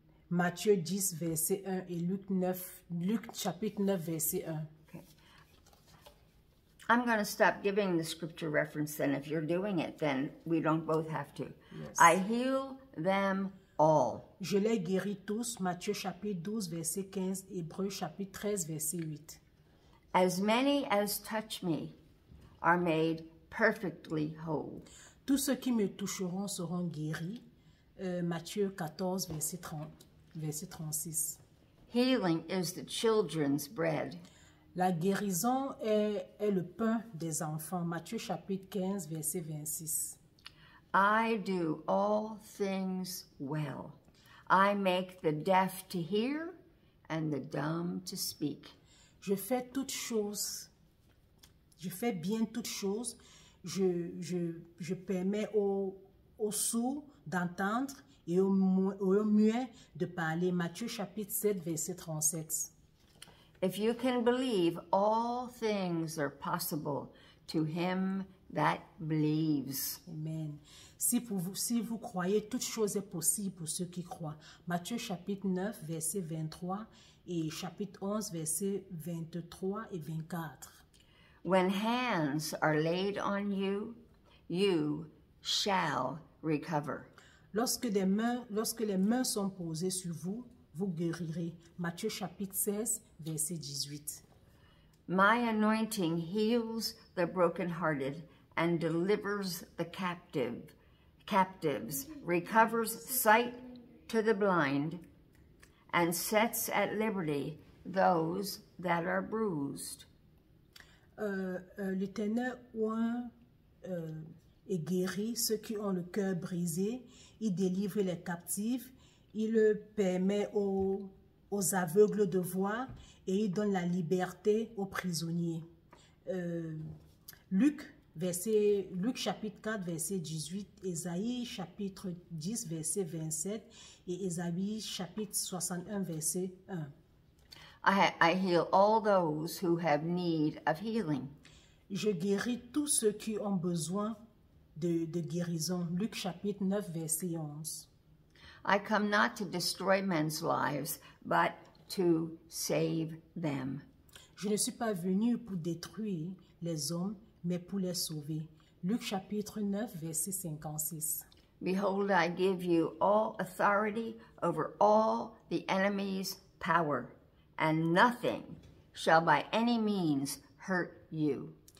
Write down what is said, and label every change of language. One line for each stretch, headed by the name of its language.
French: Matthieu 10, verset 1 et Luc chapitre 9, verset 1.
English: Okay. I'm going to stop giving the scripture reference then. If you're doing it, then we don't both have to. Yes. I heal them all.
French: Je les guéris tous. Matthieu chapitre 12, verset 15. Hébreux chapitre 13, verset 8.
English: As many as touch me are made perfectly whole.
French: Tous ceux qui me toucheront seront guéris. Matthieu 14, verset 36.
English: Healing is the children's bread.
French: La guérison est le pain des enfants. Matthieu chapitre 15, verset 26.
English: I do all things well. I make the deaf to hear and the dumb to speak.
French: Je fais toutes choses. Je fais bien toutes choses. Je permets aux sourds d'entendre et aux muets de parler. Matthieu chapitre 7, verset 37.
English: If you can believe, all things are possible to him that believes. Amen.
French: Si vous croyez, toute chose est possible pour ceux qui croient. Matthieu chapitre 9, verset 23 et chapitre 11, verset 23 et 24.
English: When hands are laid on you, you shall recover.
French: Lorsque les mains sont posées sur vous, vous guérirez. Matthieu chapitre 16, verset 18.
English: My anointing heals the brokenhearted and delivers the captives, recovers sight to the blind, and sets at liberty those that are bruised.
French: L'Éternel oint et guérit ceux qui ont le cœur brisé. Il délivre les captifs. Il permet aux aux aveugles de voir et il donne la liberté aux prisonniers. Luc chapitre 4, verset 18, Ésaïe chapitre 10, verset 27 et Ésaïe chapitre 61, verset 1.
English: I heal all those who have need of healing.
French: Je guéris tous ceux qui ont besoin de guérison. Luc chapitre 9, verset 11.
English: I come not to destroy men's lives, but to save them.
French: Je ne suis pas venu pour détruire les hommes, mais pour les sauver. Luc chapitre 9, verset 56.
English: Behold, I give you all authority over all the enemy's power, and nothing shall by any means hurt you.